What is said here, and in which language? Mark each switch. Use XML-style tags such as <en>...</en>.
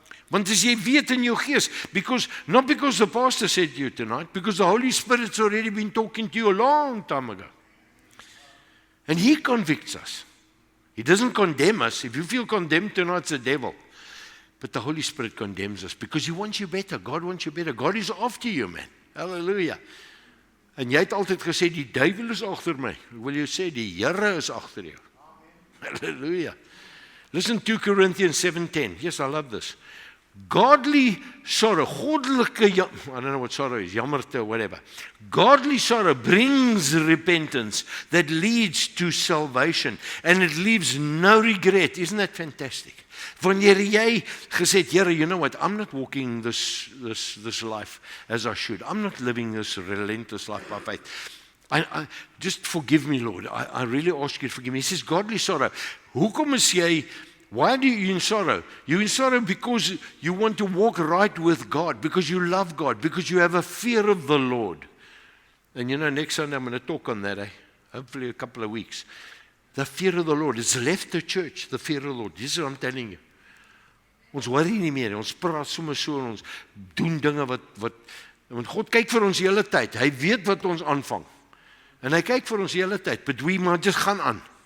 <af>Want as jy weet in jou gees,</af> <en>not because the pastor said to you tonight, because the Holy Spirit's already been talking to you a long time ago. And He convicts us. He doesn't condemn us. If you feel condemned tonight, it's the devil. But the Holy Spirit condemns us because He wants you better. God wants you better. God is after you, man. Hallelujah.</en> <af>En jy het altyd gesê, die duiwel is agter my. Ek wil jou sê, die Here is agter jou.</af> <en>Hallelujah. Listen to 2 Corinthians 7:10. Yes, I love this. Godly sorrow, goddelike, I don't know what sorrow is, jammerte, whatever. Godly sorrow brings repentance that leads to salvation, and it leaves no regret. Isn't that fantastic?</en> <af>Wanneer jy gesê het, Here,</af> <en>you know what, I'm not walking this life as I should. I'm not living this relentless life by faith. I just forgive me, Lord. I really ask you to forgive me. He says, godly sorrow.</en> <af>Hoekom is jy,</af> <en>why are you in sorrow? You're in sorrow because you want to walk right with God, because you love God, because you have a fear of the Lord. And you know, next Sunday I'm going to talk on that, hopefully a couple of weeks. The fear of the Lord. It's left the church, the fear of the Lord. This is what I'm telling you.</en> <af>Ons worry nie meer, ons praat sommer so en ons doen dinge wat want God kyk vir ons die hele tyd. Hy weet wat ons aanvang. En hy kyk vir ons die hele tyd,</af> <en>but we must just</en> <af>gaan aan.</af>